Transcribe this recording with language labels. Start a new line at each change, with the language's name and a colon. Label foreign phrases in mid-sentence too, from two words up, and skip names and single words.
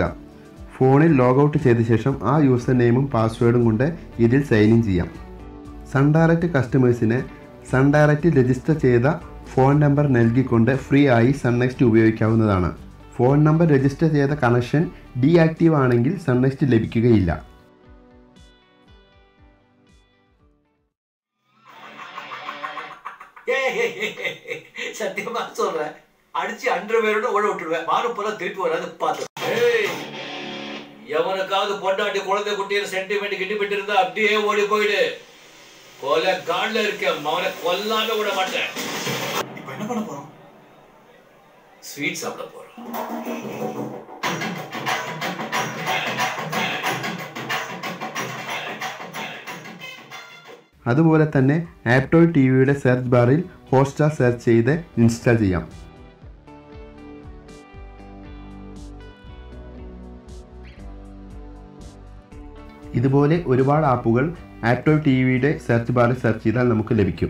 Malayalam: ഫോണിൽ ലോഗൗട്ട് ചെയ്ത ശേഷം ആ
English: user name
Malayalam: പാസ്വേഡും കൊണ്ട് ഇതിൽ
English: sign in
Malayalam: ചെയ്യാം. സൺ ഡയറക്റ്റ് കസ്റ്റമേഴ്സിന് സൺ ഡയറക്റ്റ് രജിസ്റ്റർ ചെയ്ത
English: phone number
Malayalam: നൽകിക്കൊണ്ട് ഫ്രീ ആയി സൺ നെക്സ്റ്റ് ഉപയോഗിക്കാവുന്നതാണ്.
English: phone number
Malayalam: രജിസ്റ്റർ ചെയ്ത
English: connection deactive
Malayalam: ആണെങ്കിൽ സൺ നെക്സ്റ്റ് ലഭിക്കുകയില്ല.
Tamil: சத்தியமா சொல்றேன், அடிச்சு 100 பேரோட ஓட விட்டுருவேன். மாறு போல திருப்பி வராது பார்த்து. எவனுக்காவது பொண்டாட்டி குழந்தை குட்டியில் சென்டிமெண்ட் கிட்டிப்பிட்டு இருந்தா அப்படியே ஓடி போயிடு. கொலை காலில் இருக்க அவனை கொல்லாம விட மாட்டேன். இப்ப என்ன பண்ண போறோம்? ஸ்வீட் சாப்பிட போறோம்.
Malayalam: അതുപോലെ തന്നെ ആപ്റ്റോയിഡ് ടിവിയുടെ
English: search bar
Malayalam: ഹോട്ട്സ്റ്റാർ സെർച്ച് ചെയ്ത് ഇൻസ്റ്റാൾ ചെയ്യാം. ഇതുപോലെ ഒരുപാട് ആപ്പുകൾ ആപ്റ്റോയിഡ് ടിവിയുടെ
English: search bar
Malayalam: സെർച്ച് ചെയ്താൽ നമുക്ക് ലഭിക്കും.